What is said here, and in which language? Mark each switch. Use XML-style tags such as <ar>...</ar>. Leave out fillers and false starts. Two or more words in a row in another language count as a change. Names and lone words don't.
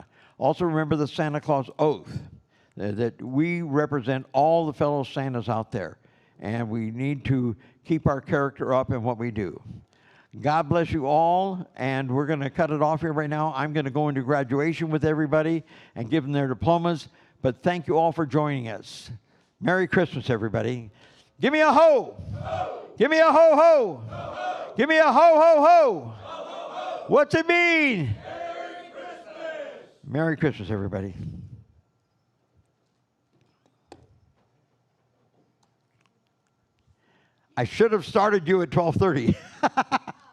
<en>Also remember the Santa Claus oath, that we represent all the fellow Santas out there, and we need to keep our character up in what we do. God bless you all, and we're going to cut it off here right now. I'm going to go into graduation with everybody and give them their diplomas, but thank you all for joining us. Merry Christmas, everybody. Give me a ho! Ho! Give me a ho ho! Ho, ho! Give me a ho ho ho! Ho, ho, ho! What's it mean? Merry Christmas! Merry Christmas, everybody. I should have started you at 12:30.</en>